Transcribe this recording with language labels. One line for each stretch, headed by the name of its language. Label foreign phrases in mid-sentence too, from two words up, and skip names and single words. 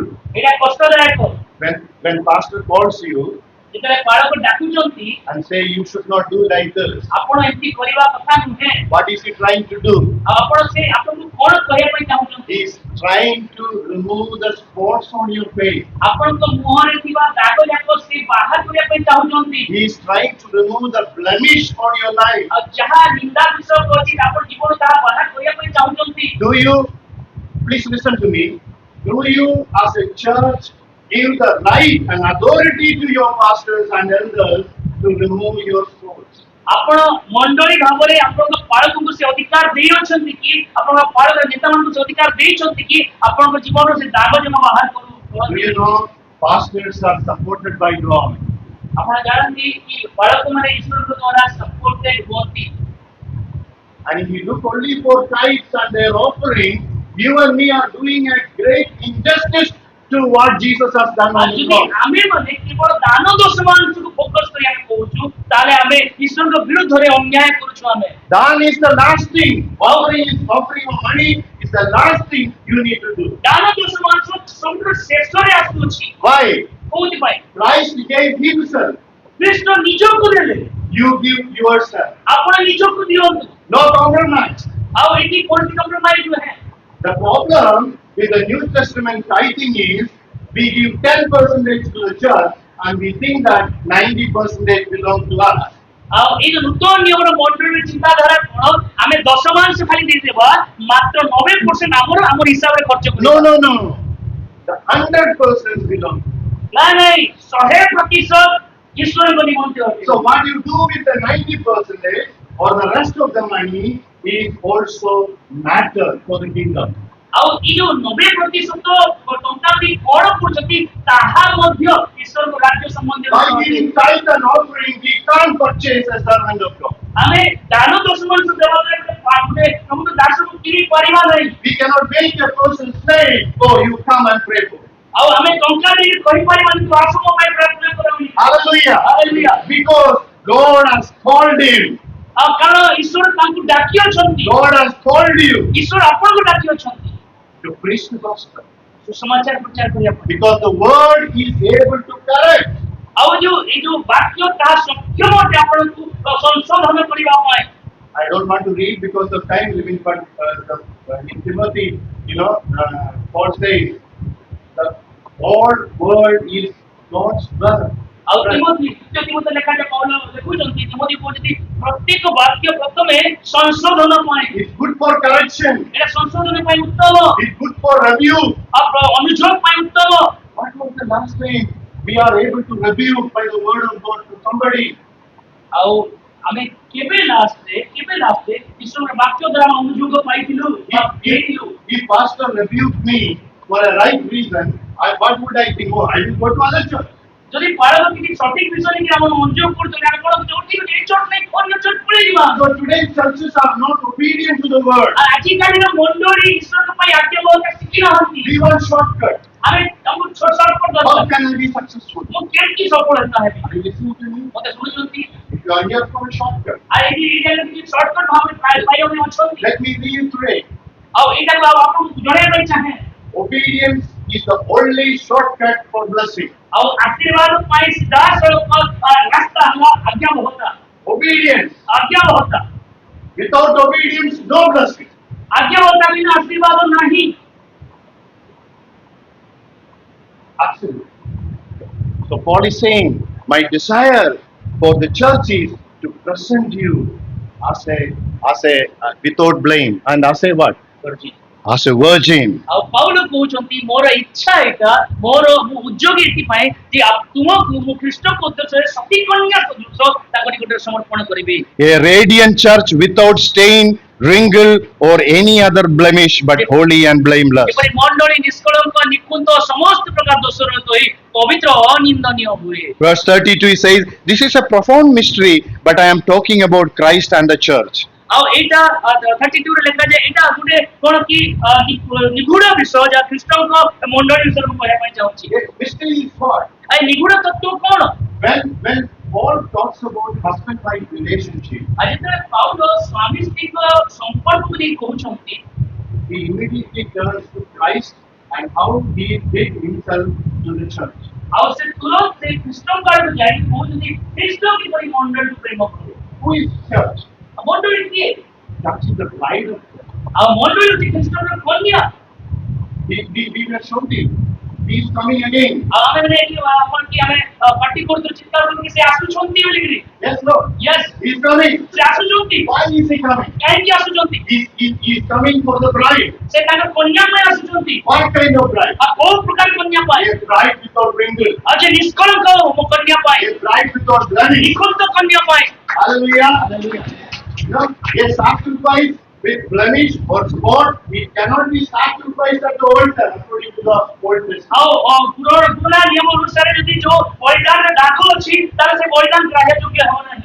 Odia: ଏଇଟା କଷ୍ଟଦାୟକ।
English: When pastor calls you
Odia: ଯେତେବେଳେ ପାଳକ ଡାକୁଛନ୍ତି
English: and say you should not do like this,
Odia: ଆପଣ ଏମିତି କରିବା କଥା ନୁହେଁ,
English: what is he trying to do?
Odia: ଆଉ ଆପଣ ସେ ଆପଣଙ୍କୁ କଣ କହିବା ପାଇଁ ଚାହୁଁଛନ୍ତି?
English: He is trying to remove the spots on your face.
Odia: ଆପଣଙ୍କ ମୁହଁରେ ଥିବା ଦାଗ ଯାକ ସେ ବାହାର କରିବା ପାଇଁ ଚାହୁଁଛନ୍ତି।
English: He is trying to remove the blemish on your life.
Odia: ଆଉ ଯାହା ନିନ୍ଦା ବିଷୟ ଅଛି ଆପଣ ଜୀବନ ତାହା ବାହାର କରିବା ପାଇଁ ଚାହୁଁଛନ୍ତି।
English: Do you, please listen to me, do you as a church give the right and authority to your pastors and elders to remove your spots?
Odia: ଆପଣ ମଣ୍ଡଳୀ ଭାବରେ ଆପଣଙ୍କ ପାଳକଙ୍କୁ ସେ ଅଧିକାର ଦେଇଅଛନ୍ତି କି, ଆପଣଙ୍କ ପାଳକ ନେତାମାନଙ୍କୁ ସେ ଅଧିକାର ଦେଇଛନ୍ତି କି ଆପଣଙ୍କ ଜୀବନର ସେ ଦାଗ ଜମା ବାହାର କରୁ?
English: Do you know pastors are supported by God?
Odia: ଆପଣ ଜାଣନ୍ତି କି ପାଳକମାନେ ଈଶ୍ୱରଙ୍କ ଦ୍ୱାରା ସପୋର୍ଟେଡ୍ ହୁଅନ୍ତି।
English: And if you look only for tithes and their offering, you and me are doing a great injustice to what Jesus has done on the
Odia: ଯଦି
English: cross.
Odia: ଆମେ ମାନେ କେବଳ ଦାନ ଦଶମାଂଶକୁ ଫୋକସ୍ କରି ଆମେ କହୁଛୁ, ତାହେଲେ ଆମେ ଈଶ୍ୱରଙ୍କ ବିରୁଦ୍ଧରେ ଅନ୍ୟାୟ କରୁଛୁ। ଆମେ
English: Daन is the last thing. Offering of money is the last thing you need to do.
Odia: ଦାନ ଦଶମାଂଶ ସବୁଠୁ ଶେଷରେ ଆସୁଅଛି।
English: Why?
Odia: କୋଉଥିପାଇଁ?
English: Christ gave himself.
Odia: ଖ୍ରୀଷ୍ଟ ନିଜକୁ ଦେଲେ,
English: You give yourself.
Odia: ଆପଣ ନିଜକୁ ଦିଅନ୍ତୁ।
English: No compromise.
Odia: ଆଉ ଏଠି କୌଣସି କମ୍ପ୍ରମାଇଜ ନୁହେଁ।
English: The problem with the New Testament tithing is we give 10% to the church and we think that 90% belong to us.
Odia: ଆଉ ଏଇ ଯୋଉ ନୂତନ ନିୟମର ମଣ୍ଡଳୀର ଚିନ୍ତାଧାରା କଣ? ଆମେ ଦଶମାଂଶ ଖାଲି ଦେଇଦେବା, ମାତ୍ର 90% ଆମର ହିସାବରେ ଖର୍ଚ୍ଚ କରିବା।
English: No. The 100% belong.
Odia: ନାଇଁ 100% ଈଶ୍ୱରଙ୍କ ନିମନ୍ତେ ଅଟେ।
English: So what you do with the 90% or the rest of the money is also matter for the kingdom.
Odia: ଆଉ ଏଇ ଯୋଉ 90% ଟଙ୍କା ବି କଣ କରୁଛନ୍ତି ତାହା ମଧ୍ୟ ଈଶ୍ୱରଙ୍କ ରାଜ୍ୟ ସମ୍ବନ୍ଧୀୟ।
English: By giving tithe and offering, we can't purchase a servant of God.
Odia: ଆମେ ଦାନ ଦଶମାଂଶ ଦେବା ଦ୍ୱାରା ଆମକୁ ଦାସକୁ କିଣି ପାରିବା ନାହିଁ।
English: We cannot make a person say, "Oh, you come and pray for me."
Odia: ଆଉ ଆମେ ଟଙ୍କା ଦେଇକି କହିପାରିବାନି ତୁ ଆସ ମୋ ପାଇଁ ପ୍ରାର୍ଥନା କର ବୋଲି।
English: Hallelujah. Hallelujah. Because God has called him.
Odia: ଆଉ କାରଣ ଈଶ୍ୱର ତାଙ୍କୁ ଡାକି ଅଛନ୍ତି।
English: God has called you
Odia: ଈଶ୍ୱର ଆପଣଙ୍କୁ ଡାକି ଅଛନ୍ତି
English: to preach the gospel.
Odia: ସୁସମାଚାର ପ୍ରଚାର କରିବା ପାଇଁ।
English: Because the word is able to correct.
Odia: ଆଉ ଏଇ ଯୋଉ ବାକ୍ୟ ତାହା ସକ୍ଷମ ଅଟେ ଆପଣଙ୍କୁ ସଂଶୋଧନ କରିବା ପାଇଁ।
English: I don't want to read because of time living, but in Timothy, Paul says the whole world is God's brother.
Odia: ଆଉ ତିମୋଥୀ ଦ୍ୱିତୀୟ ତିମୋଥୀ ଲେଖାରେ ପଉଲ ଲେଖୁଛନ୍ତି ତିମୋଥୀ କହୁଛନ୍ତି ପ୍ରତ୍ୟେକ ବାକ୍ୟ ପ୍ରଥମେ ସଂଶୋଧନ ପାଇଁ
English: It's good for correction.
Odia: ଏଟା ସଂଶୋଧନ ପାଇଁ ଉତ୍ତମ
English: It's good for rebuke.
Odia: ଆଉ ଅନୁଯୋଗ ପାଇଁ ଉତ୍ତମ
English: What was the last time we are able to rebuke by the word of God to somebody?
Odia: ଆଉ ଆମେ କେବେ ଲାଷ୍ଟରେ ଈଶ୍ୱରଙ୍କ ବାକ୍ୟ ଦ୍ୱାରା ଅନୁଯୋଗ ପାଇଥିଲୁ ବା ଦେଇଥିଲୁ
English: If pastor rebuked me for a right reason, what would I think? Oh, I will go to other church.
Odia: ଯଦି ପାଳକ କିଛି ସଠିକ ବିଷୟ ନେଇକି ଆମ ଅନୁଯୋଗ କରୁଛନ୍ତି ଆମେ କଣ ଯୋଉଠି ଏ ଚର୍ଚ୍ଚ ନେଇ ଅନ୍ୟ ଚର୍ଚ୍ଚ ପଳେଇ ଯିବା
English: So today's churches are not obedient to the word.
Odia: ଆଉ ଆଜିକାଲିର ମଣ୍ଡଳୀ ଈଶ୍ୱରଙ୍କ ପାଇଁ ଆଜ୍ଞାବହତା ଶିଖି ନାହାନ୍ତି
English: We want shortcut.
Odia: ଆମେ ଆମକୁ ସର୍ଟକଟ
English: How
Odia: ଦରକାର
English: can I be successful?
Odia: ମୁଁ କେମିତି ସଫଳତା ହେବି
English: Are you listening to me?
Odia: ମତେ ଶୁଣୁଛନ୍ତି
English: If you are here for a shortcut,
Odia: ଆଉ ଏଇଟା କିଛି ସର୍ଟକଟ ଭାବରେ ପାଇବା ପାଇଁ ଅଛନ୍ତି
English: let me reiterate.
Odia: ଆଉ ଏଇଟାକୁ ଆଉ ଆପଣଙ୍କୁ ଜଣାଇବା ପାଇଁ ଚାହେଁ
English: Obedience is the only shortcut for blessing.
Odia: ଆଉ ଆଶୀର୍ବାଦ ପାଇଁ ସିଧାସଳଖ ରାସ୍ତା ହେଲା ଆଜ୍ଞାବହତା
English: Obedience.
Odia: ଆଜ୍ଞାବହତା
English: Without obedience, no blessing.
Odia: ଆଜ୍ଞାବହତା ବିନା ଆଶୀର୍ବାଦ ନାହିଁ
English: Absolutely. So Paul is saying, my desire for the church is to present you as a without blame and as a what? As a virgin.
Odia: ଆଉ ପାଉଲ କହୁଛନ୍ତି ମୋର ଇଚ୍ଛା ଏଇଟା ମୋର ମୁଁ ଉଦ୍యోଗୀ ଏଥିପାଇଁ ଯେ ତୁମକୁ ମୁଁ ଖ୍ରୀଷ୍ଟଙ୍କ ଉଦ୍ଦେଶ୍ୟରେ ସତୀ କନ୍ୟା ସଦୃଶ ତାଙ୍କ ନିକଟରେ ସମର୍ପଣ କରିବି
English: A radiant church without stain, wrinkle or any other blemish but holy and blameless.
Odia: ଏପରି ମଣ୍ଡଳୀ ନିଷ୍କଳଙ୍କ ନିକୁନ୍ତ ସମସ୍ତ ପ୍ରକାର ଦୋଷ ରହିତ ହୋଇ ପବିତ୍ର ଅନିନ୍ଦନୀୟ ହୁଏ
English: Verse 32 he says, this is a profound mystery, but I am talking about Christ and the church.
Odia: ଆଉ ଏଇଟା 32 ରେ ଲେଖାଯାଏ ଏଇଟା ଗୋଟେ କଣ କି ନିଗୁଡ ବିଷୟ ଯାହା ଖ୍ରୀଷ୍ଟଙ୍କ ମଣ୍ଡଳୀ ବିଷୟରେ ମୁଁ କହିବା ପାଇଁ ଚାହୁଁଛି
English: Mystery is what?
Odia: ଆଉ ନିଗୁଡ ତତ୍ତ୍ୱ କଣ
English: When Paul talks about husband-wife relationship,
Odia: ଆଉ ଯେତେବେଳେ ପାଉଲ ସ୍ୱାମୀ ସ୍ତ୍ରୀଙ୍କ ସମ୍ପର୍କକୁ ନେଇ କହୁଛନ୍ତି
English: he immediately turns to Christ and how he gave himself to the church.
Odia: ଆଉ ସେ ତୁରନ୍ତ ସେ ଖ୍ରୀଷ୍ଟଙ୍କ ଆଡକୁ ଯାଇକି କହୁଛନ୍ତି ଖ୍ରୀଷ୍ଟ କିପରି ମଣ୍ଡଳୀକୁ ପ୍ରେମ କରେ
English: Who is church?
Odia: ମଣ୍ଡଳୀ କିଏ
English: Church is the bride of Christ.
Odia: ଆଉ ମଣ୍ଡଳୀ ହେଉଛି ଖ୍ରୀଷ୍ଟଙ୍କର କନ୍ୟା
English: We were shouting, he is coming again.
Odia: ଆଉ ଆମେ ମାନେ ଏଠି ଆପଣ କି ଆମେ ପାର୍ଟି କରୁଛୁ ଚିତ୍କାର କରୁଛୁ ସେ ଆସୁଛନ୍ତି ବୋଲିକିରି
English: Yes, Lord.
Odia: ୟେସ୍
English: He is coming.
Odia: ସେ ଆସୁଛନ୍ତି
English: Why is he coming?
Odia: କାହିଁକି ଆସୁଛନ୍ତି
English: He is coming for the bride.
Odia: ସେ ତାଙ୍କ କନ୍ୟା ପାଇଁ ଆସୁଛନ୍ତି
English: What kind of bride?
Odia: ଆଉ କୋଉ ପ୍ରକାର କନ୍ୟା ପାଇଁ
English: A bride without wrinkle.
Odia: ଆଉ ଯେ ନିଷ୍କଳଙ୍କ ମୋ କନ୍ୟା ପାଇଁ
English: A bride without blemish.
Odia: ନିଖୁନ୍ତ କନ୍ୟା ପାଇଁ
English: Hallelujah. No, a sacrifice with blemish or spot, it cannot be sacrificed at the altar according to the Old Testament.
Odia: ଆଉ ପୁରୁଣା ନିୟମ ଅନୁସାରେ ଯଦି ଯୋଉ ବଳିଦାନରେ ଦାଗ ଅଛି ତାହେଲେ ସେ ବଳିଦାନ ଗ୍ରାହ୍ୟ ଯୋଗ୍ୟ ହେବ ନାହିଁ